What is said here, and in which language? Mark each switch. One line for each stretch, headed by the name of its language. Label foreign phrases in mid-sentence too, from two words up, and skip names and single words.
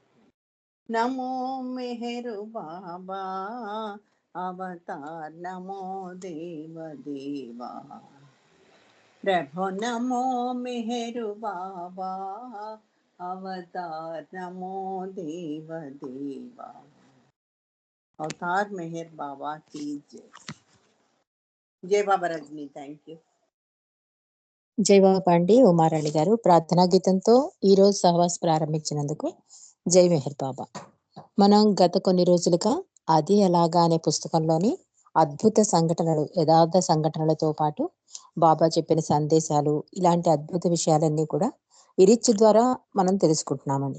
Hindi: नमो मेहरु बाबा अवतार, नमो देव देवा प्रभु, नमो मेहरु बाबा अवतार, नमो देव देवा। अवतार मेहर बाबा की जय। जय बाबा रजनी,
English: thank you.
Telugu: జై బాబా అండి, ఉమారాణి గారు. ప్రార్థనా గీతంతో ఈ రోజు సహవాస్ ప్రారంభించినందుకు జై మెహర్ బాబా. మనం గత కొన్ని రోజులుగా అది ఎలాగా అనే పుస్తకంలోని అద్భుత సంఘటనలు, యథార్థ సంఘటనలతో పాటు బాబా చెప్పిన సందేశాలు, ఇలాంటి అద్భుత విషయాలన్నీ కూడా ఇరిచ్ ద్వారా మనం తెలుసుకుంటున్నామండి.